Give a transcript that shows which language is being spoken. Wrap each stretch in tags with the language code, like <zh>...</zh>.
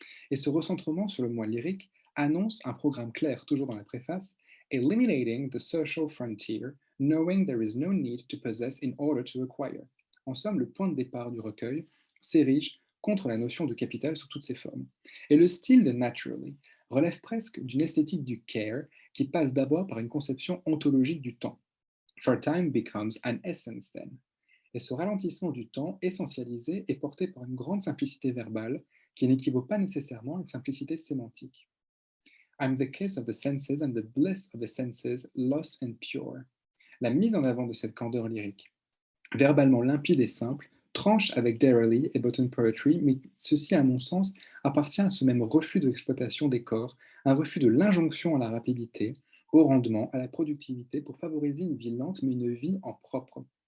<fr>Et ce recentrement sur le moi lyrique annonce un programme clair, toujours dans la préface, «</fr> <en>Eliminating the social frontier, knowing there is no need to possess in order to acquire.</en> <fr>» En somme, le point de départ du recueil s'érige contre la notion de capital sous toutes ses formes. Et le style de Naturally relève presque d'une esthétique du care qui passe d'abord par une conception ontologique du temps.</fr> <en>For time becomes an essence then.</en> <fr>Et ce ralentissement du temps essentialisé est porté par une grande simplicité verbale qui n'équivaut pas nécessairement à une simplicité sémantique.</fr> <en>I'm the kiss of the senses and the bliss of the senses, lost and pure.</en> <fr>La mise en avant de cette candeur lyrique, verbalement limpide et simple, tranche avec Darrelly et Bottom Poetry, mais ceci, à mon sens, appartient à ce même refus de l'exploitation des corps, un refus de l'injonction à la rapidité, au rendement, à la productivité pour favoriser une vie lente, mais une vie en propre.</fr>